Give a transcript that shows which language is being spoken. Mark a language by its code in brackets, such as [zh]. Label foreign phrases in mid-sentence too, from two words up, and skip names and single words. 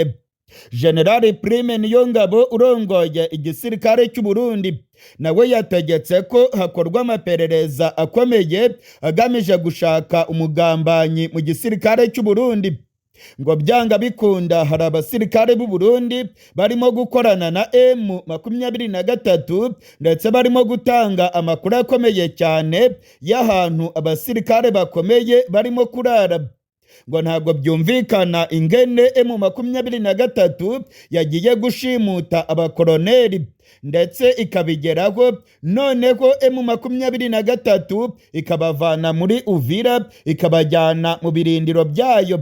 [rn] General Prime Niyongabo urongoye igisirikare cy'u Burundi nawe yategetse ko hakorwa amaperereza akomeye agamije gushaka umugambanyi mu gisirikare cy'u Burundi. ngo byanga bikunda hari abasirikare b'u Burundi barimo gukorana na M23 ndetse barimo gutanga amakuru akomeye cyane y'ahantu abasirikare bakomeye barimo kurara. Ngo ntabwo byumvikana ingene M23 yagiye gushimuta abakoroneri ndetse ikabigeraho, noneho M23 ikabavana muri Uvira ikabajyana mu birindiro byayo.